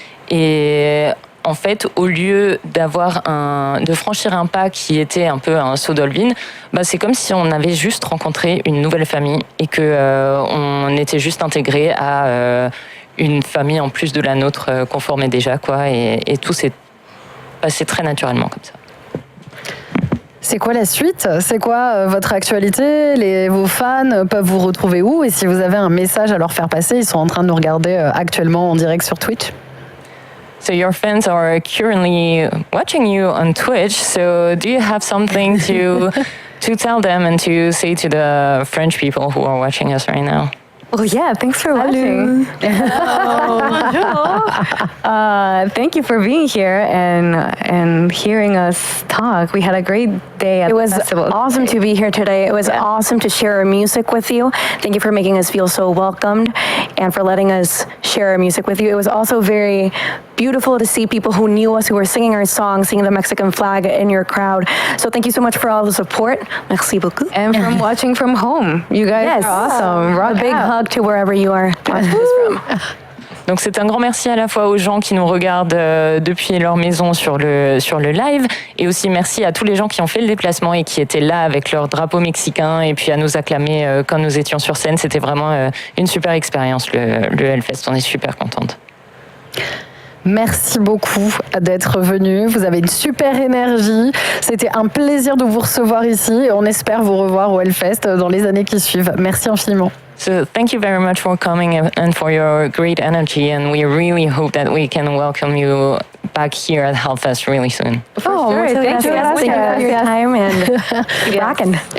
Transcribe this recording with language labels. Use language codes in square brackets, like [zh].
[fr] Et en fait, au lieu de franchir un pas qui était un peu un saut d'Olbin, c'est comme si on avait juste rencontré une nouvelle famille et qu'on était juste intégré à une famille en plus de la nôtre qu'on formait déjà, quoi. Et tout s'est passé très naturellement comme ça. C'est quoi la suite? C'est quoi votre actualité? Vos fans peuvent vous retrouver où? Et si vous avez un message à leur faire passer, ils sont en train de nous regarder actuellement en direct sur Twitch. [en] So your fans are currently watching you on Twitch. So do you have something to tell them and to say to the French people who are watching us right now? Well, yeah, thanks for watching. Thank you for being here and hearing us talk. We had a great day at the festival. It was awesome to be here today. It was awesome to share our music with you. Thank you for making us feel so welcomed and for letting us share our music with you. It was also very beautiful to see people who knew us, who were singing our songs, singing the Mexican flag in your crowd. So thank you so much for all the support. [fr] Merci beaucoup. [en] And from watching from home. You guys are awesome. A big hug to wherever you are watching this from. [fr] Donc c'est un grand merci à la fois aux gens qui nous regardent depuis leur maison sur le live, et aussi merci à tous les gens qui ont fait le déplacement et qui étaient là avec leur drapeau mexicain et puis à nous acclamer quand nous étions sur scène. C'était vraiment une super expérience, le Hellfest. On est super contente. Merci beaucoup d'être venu. Vous avez une super énergie. C'était un plaisir de vous recevoir ici et on espère vous revoir au Hellfest dans les années qui suivent. Merci infiniment. [en] So thank you very much for coming and for your great energy, and we really hope that we can welcome you back here at Hellfest really soon. Oh, sure. [es] muchas [en] Thank you. [es] gracias. [en] Thank you for your time and keep rocking.